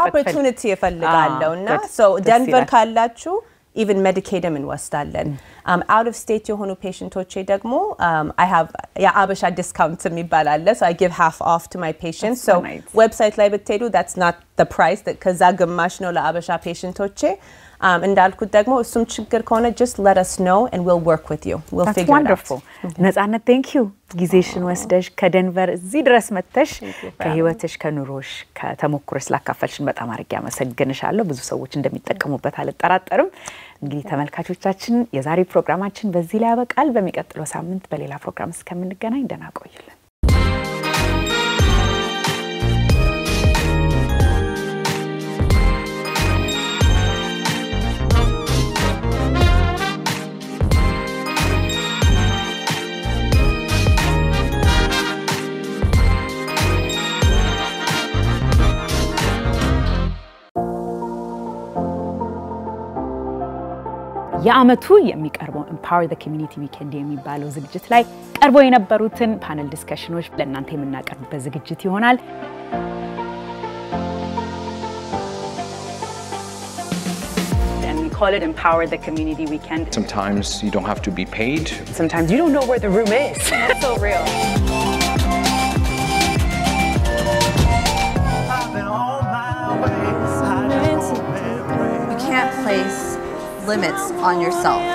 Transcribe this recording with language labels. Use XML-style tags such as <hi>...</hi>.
<en>opportunity</en> <am>ይፈልጋለውና</am> <en>so denver</en> <am>ካላችሁ</am> <en>even medicatem</en> <am>እንወስዳለን</am> <en>out of state የሆኑ patientoቼ ደግሞ I have አበሻ discount</en> <am>የሚባል አለ</am> <en>so I give half off to my patients so website</en> <am>ላይ ብትሄዱ</am> <en>that's not the price that</en> <am>ከዛ ግማሽ ነው ለአበሻ</am> <en>patientoቼ</en> <am>እንዳልኩት ደግሞ እሱም ችግር ከሆነ</am> <en>just let us know and we'll work with you we'll figure wonderful. it out</en> <am>ነጻነት</am> <en>thank you</en> <am>ጊዜሽን ወስደሽ ከደንቨር እዚህ ድረስ መጥተሽ ከህይወትሽ ከኑሮሽ ከተሞክሮሽ ላካፈልሽን በጣም አድርጌ አመሰግንሻለሁ ብዙ ሰዎች እንደሚጠቀሙበት አልጠራጠርም እንግዲህ ተመልካቾቻችን የዛሬ ፕሮግራማችን በዚህ ላይ ያበቃል በሚቀጥለው ሳምንት በሌላ ፕሮግራም እስከምንገናኝ ደህና ቆዩልን የዓመቱ የሚቀርበው Empower the Community Weekend የሚባለው ዝግጅት ላይ ቀርበው የነበሩትን ፓነል ዲስከሽኖች ለእናንተ የምናቀርብበት ዝግጅት ይሆናል።</am> <en>Call it Empower the Community Weekend. Sometimes you don't have to be paid. Sometimes you don't know where the room is. That's so real. You can't place limits on yourself.</en>